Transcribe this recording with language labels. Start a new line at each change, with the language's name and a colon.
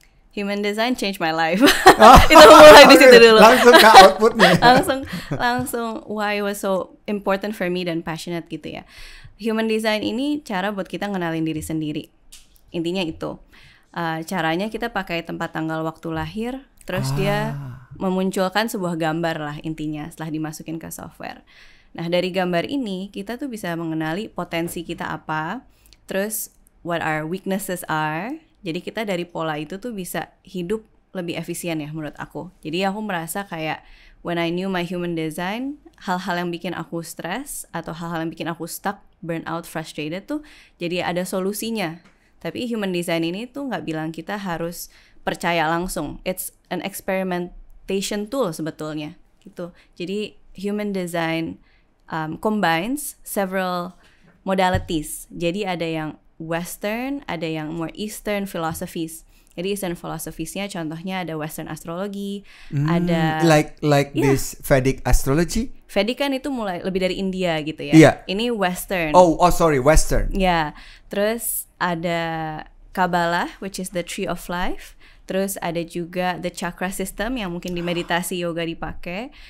English: Human design changed my life.
Indonesian: Itu mulai di situ dulu. Langsung ke outputnya. langsung
English: why it was so important for me
Indonesian: dan
English: passionate
Indonesian: gitu ya. Human design ini cara buat kita ngenalin diri sendiri. Intinya itu. Caranya kita pakai tempat tanggal waktu lahir, terus dia memunculkan sebuah gambar lah intinya setelah dimasukin ke software. Nah dari gambar ini kita tuh bisa mengenali potensi kita apa, terus
English: what our weaknesses are.
Indonesian: Jadi kita dari pola itu tuh bisa hidup lebih efisien ya menurut aku. Jadi aku merasa kayak
English: when I knew my human design,
Indonesian: hal-hal yang bikin aku stres atau hal-hal yang bikin aku stuck, burnout, frustrated tuh jadi ada solusinya. Tapi human design ini tuh nggak bilang kita harus percaya langsung.
English: It's an experimentation tool
Indonesian: sebetulnya gitu. Jadi
English: human design combines several modalities.
Indonesian: Jadi ada yang Western, ada yang
English: more Eastern philosophies.
Indonesian: Jadi Eastern philosophies-nya contohnya ada Western astrology, ada
English: like this Vedic astrology.
Indonesian: Vedic kan itu mulai lebih dari India gitu ya.
English: Yeah.
Indonesian: Ini Western.
English: Oh sorry, Western.
Indonesian: Ya, terus ada
English: Kabbalah, which is the tree of life.
Indonesian: Terus ada juga
English: the chakra system
Indonesian: yang mungkin di meditasi yoga dipakai.